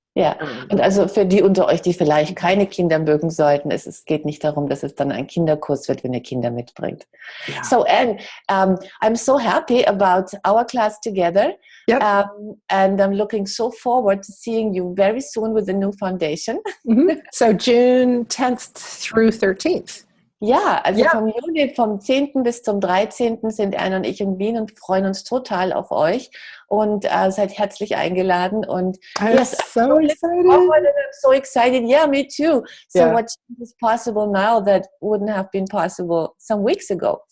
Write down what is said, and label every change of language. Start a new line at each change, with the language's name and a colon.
German: Ja, und also für die unter euch, die vielleicht keine Kinder mögen sollten, es geht nicht darum, dass es dann ein Kinderkurs wird, wenn ihr Kinder mitbringt.
English: Yeah. So Anne, I'm so happy about our class together. Yep. And I'm looking so forward to seeing you very soon with the new foundation. So June 10th through 13th.
German: Ja, also vom Juni, vom 10. bis zum 13. sind Anne und ich in Wien und freuen uns total auf euch und seid herzlich eingeladen. Und
English: I'm so excited. I'm so excited. Yeah, me too. So what is possible now that wouldn't have been possible some weeks ago?